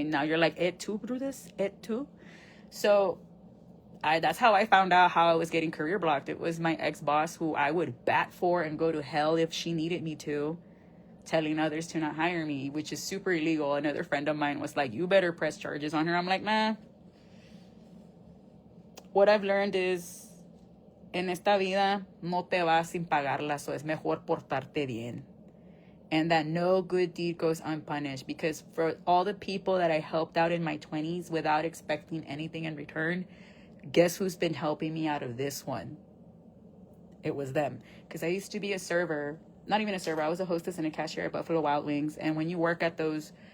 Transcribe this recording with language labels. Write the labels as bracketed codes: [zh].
[en] And now you're like, it too, Brutus? It too? So that's how I found out how I was getting career blocked. It was my ex-boss, who I would bat for and go to hell if she needed me to, telling others to not hire me, which is super illegal. Another friend of mine was like, you better press charges on her. I'm like, nah. What I've learned is, [es] en esta vida no te vas sin pagarla, so es mejor portarte bien. [en] And that no good deed goes unpunished, because for all the people that I helped out in my 20s without expecting anything in return, guess who's been helping me out of this one? It was them. Because I used to be a server, not even a server, I was a hostess and a cashier at Buffalo Wild Wings. And when you work at those